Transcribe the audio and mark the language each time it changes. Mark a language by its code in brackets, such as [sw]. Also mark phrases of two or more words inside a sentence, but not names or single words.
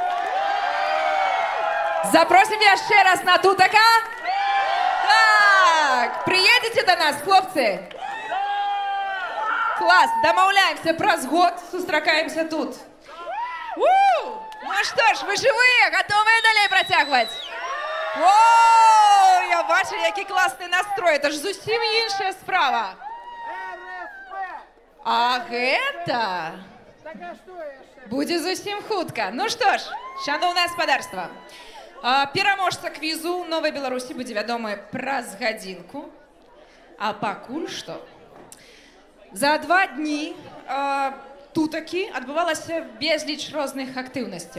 [uk] Запросим ще раз на тутака? Так, приедете до нас, хлопцы? [be] Класс, домовляемся праз год, сустракаемся тут. [ru] Ну что ж, [uk] ви живі, готові далі працягвати? О, я бачу, який класний настрой, це ж зовсім інша справа. [be] А гэта... Будзе зусім хутка. Ну што ж, шановнае спадарства, пераможца квізу «Новай Беларусі» будзе вядомы праз гадзінку. А пакуль што, за 2 дні тутакі адбывалася безліч розных актыўнасцяў.